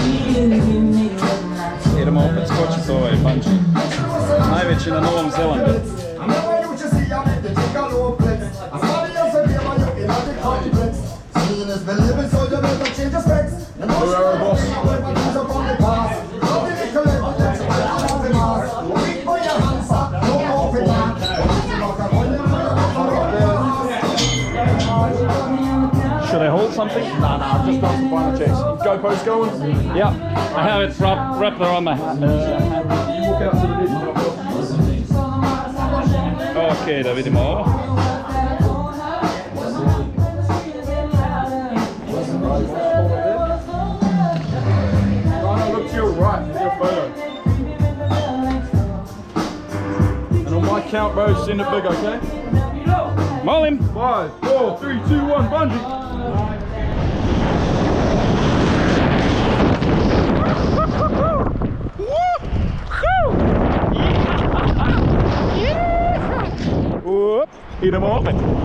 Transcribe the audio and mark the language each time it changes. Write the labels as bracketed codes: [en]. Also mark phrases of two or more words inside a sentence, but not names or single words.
[hr] Idemo opet skočiti ovaj bungee. Najveći na Novom Zelandu. [en] Should I hold something? No, just got some final checks. GoPro's going? Yeah, I have it wrapped around my hand. You walk out to the vision. [hr] Okej, da vidimo ovo. [en] Look to your right, your photo. And on my count, bro, send it big, okay? Molim! 5, 4, 3, 2, 1, bungee! [hr] Idemo opet.